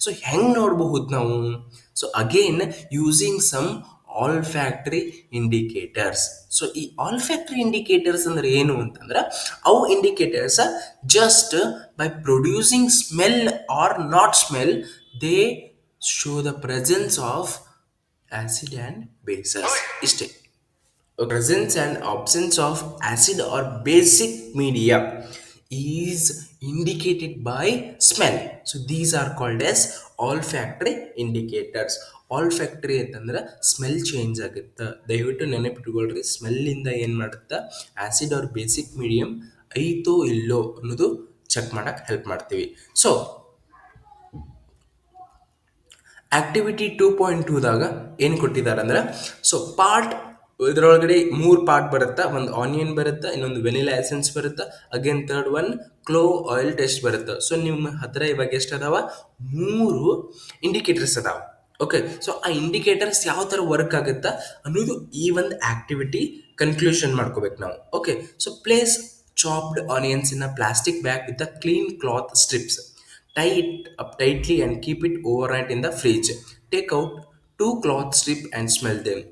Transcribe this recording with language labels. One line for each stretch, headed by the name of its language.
English: so
Kannada: ಹೆಂಗೆ ನೋಡಬಹುದು ನಾವು?
English: So again using some olfactory indicators. So ಈ olfactory indicators
Kannada: ಅಂದ್ರೆ ಏನು ಅಂತಂದ್ರೆ, ಅವು
English: Indicators just by producing smell or not smell, they show the presence of acid and bases.
Kannada: ಇಷ್ಟೇ.
English: Presence and absence of acid or basic media is indicated by smell. So these are called as olfactory indicators.
Kannada: Olfactory ಅಂತಂದ್ರೆ smell change ಆಗುತ್ತೆ. ದಯವಿಟ್ಟು ನೆನಪಿಟ್ಕೊಳ್ರಿ, ಸ್ಮೆಲ್ಲಿಂದ ಏನು ಮಾಡುತ್ತೆ, acid R basic medium ಐತೋ ಇಲ್ಲೋ ಅನ್ನೋದು check ಮಾಡಕ್ಕೆ help ಮಾಡ್ತೀವಿ. ಸೊ ಆಕ್ಟಿವಿಟಿ 2.2ದಾಗ ಏನು ಕೊಟ್ಟಿದ್ದಾರೆ ಅಂದ್ರೆ, ಸೊ ಪಾರ್ಟ್ ಇದರೊಳಗಡೆ ಮೂರು ಪಾರ್ಟ್ ಬರುತ್ತಾ, ಒಂದು ಆನಿಯನ್ ಬರುತ್ತಾ, ಇನ್ನೊಂದು ವೆನಿಲಾ ಎಸೆನ್ಸ್ ಬರುತ್ತಾ, again third one ಕ್ಲೋ oil test ಬರುತ್ತೆ. ಸೊ ನಿಮ್ಮ ಹತ್ರ ಇವಾಗ ಎಷ್ಟು ಅದಾವ, ಮೂರು ಇಂಡಿಕೇಟರ್ಸ್ ಅದಾವ. ಓಕೆ, ಸೊ ಆ ಇಂಡಿಕೇಟರ್ಸ್ ಯಾವ ಥರ ವರ್ಕ್ ಆಗುತ್ತಾ ಅನ್ನೋದು ಈ ಒಂದು ಆಕ್ಟಿವಿಟಿ ಕನ್ಕ್ಲೂಷನ್ ಮಾಡ್ಕೋಬೇಕು ನಾವು.
English: Okay, so place chopped onions in a plastic bag with a clean cloth strips. Tie it up tightly and keep it overnight in the fridge. Take out two cloth strip and smell them.